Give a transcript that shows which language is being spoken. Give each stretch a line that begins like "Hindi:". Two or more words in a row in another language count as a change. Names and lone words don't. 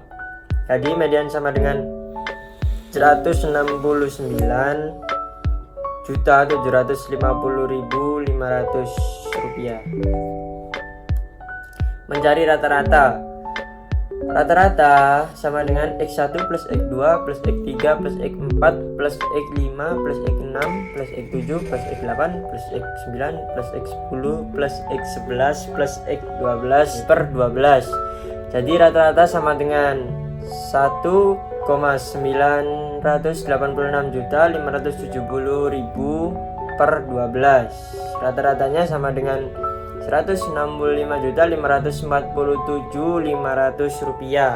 Indonesian: Jadi median sama dengan 169.750.500 rupiah. Mencari rata-rata. Rata-rata sama dengan X1 plus X2 plus X3 plus X4 plus X5 plus X6 plus X7 plus X8 plus X9 plus X10 plus X11 plus X12 per 12. Jadi rata-rata sama dengan 1,986.570.000 per 12. Rata-ratanya sama dengan 165.547.500 rupiah.